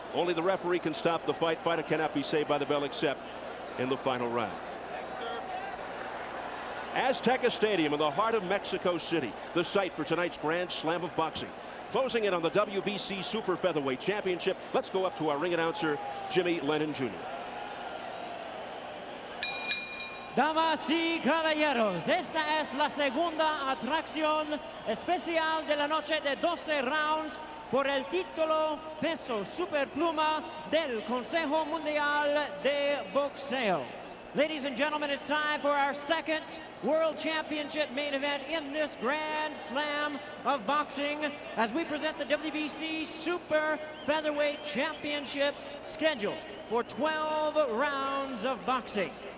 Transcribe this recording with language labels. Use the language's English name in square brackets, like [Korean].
[English] Only the referee can stop the fight. Fighter cannot be saved by the bell except in the final round. Azteca Stadium in the heart of Mexico City, the site for tonight's Grand Slam of boxing. Closing in on the WBC Super Featherweight Championship. Let's go up to our ring announcer, Jimmy Lennon Jr. [Spanish] Damas y caballeros, esta es la segunda atracción especial de la noche de 12 rounds por el título peso superpluma del Consejo Mundial de Boxeo. [English] Ladies and gentlemen, it's time for our second World Championship main event in this Grand Slam of boxing as we present the WBC Super Featherweight Championship scheduled for 12 rounds of boxing.